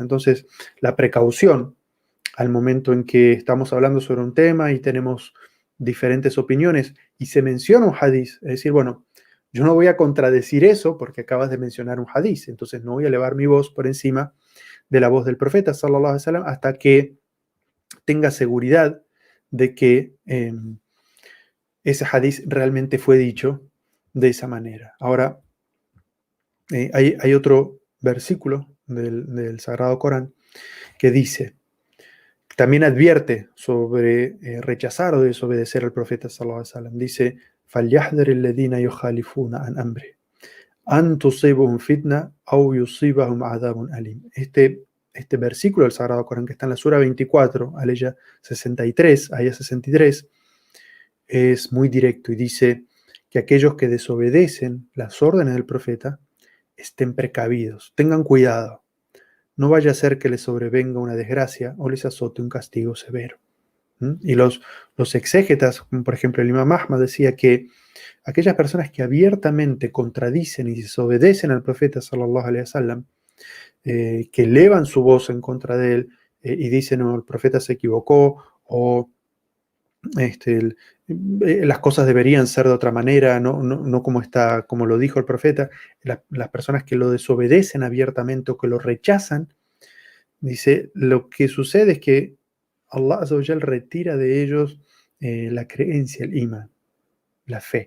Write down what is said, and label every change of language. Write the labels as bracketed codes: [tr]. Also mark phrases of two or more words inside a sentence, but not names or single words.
[es] Entonces, la precaución al momento en que estamos hablando sobre un tema y tenemos diferentes opiniones y se menciona un hadiz, es decir, bueno, yo no voy a contradecir eso porque acabas de mencionar un hadiz, entonces no voy a elevar mi voz por encima de la voz del profeta, [ar] صلى الله عليه وسلم, [es] hasta que tenga seguridad de que ese hadiz realmente fue dicho de esa manera. Ahora, hay otro versículo del Sagrado Corán que dice, también advierte sobre rechazar o desobedecer al profeta [ar] صلى الله عليه وسلم. [es] Dice, [ar] فَلْيَحْذَرِ الَّذِينَ يُخَالِفُونَ عَنْ أَمْرِهِ أَنْ تُصِيبَهُمْ فِتْنَةٌ أَوْ يُصِيبَهُمْ عَذَابٌ أَلِيمٌ. [es] Este versículo del Sagrado Corán que está en la Sura 24, aleya 63, aya 63, es muy directo y dice que aquellos que desobedecen las órdenes del profeta estén precavidos, tengan cuidado. No vaya a ser que les sobrevenga una desgracia o les azote un castigo severo. Y los exégetas, como por ejemplo el Imam Ahmad, decía que aquellas personas que abiertamente contradicen y desobedecen al profeta [ar] صلى الله عليه وسلم, [es] que elevan su voz en contra de él y dicen, no, el profeta se equivocó o las cosas deberían ser de otra manera, no como está, como lo dijo el profeta, las personas que lo desobedecen abiertamente o que lo rechazan, dice, lo que sucede es que [ar] الله عز وجل [es] retira de ellos la creencia, el iman, la fe.